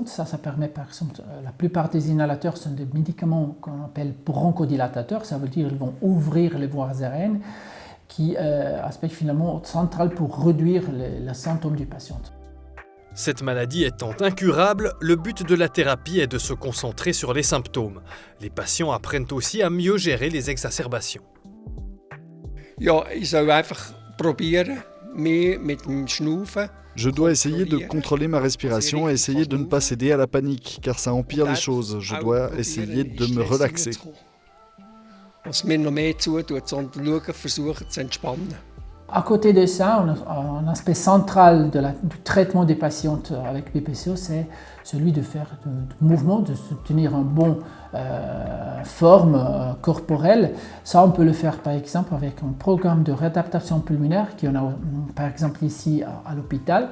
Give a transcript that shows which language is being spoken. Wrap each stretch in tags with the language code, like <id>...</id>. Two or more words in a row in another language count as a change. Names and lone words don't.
<fr>Ça permet par exemple, la plupart des inhalateurs sont des médicaments qu'on appelle bronchodilatateurs, ça veut dire qu'ils vont ouvrir les voies aériennes, qui aspect finalement central pour réduire les symptômes du patient. Cette maladie étant incurable, le but de la thérapie est de se concentrer sur les symptômes. Les patients apprennent aussi à mieux gérer les exacerbations.</fr> <de>Ja, ich soll einfach probieren, mehr mit dem Schnaufen.</de> <fr>Je dois essayer de contrôler ma respiration et essayer de ne pas céder à la panique, car ça empire les choses. Je dois essayer de me relaxer.</fr> <de>Was mir noch mehr zutut, sondern schauen, versuchen zu entspannen.</de> <fr>À côté de ça, un aspect central du traitement des patients avec BPCO, c'est celui de faire du mouvement, de tenir une bonne forme corporelle. Ça, on peut le faire par exemple avec un programme de réadaptation pulmonaire qu'on a par exemple ici à l'hôpital.</fr>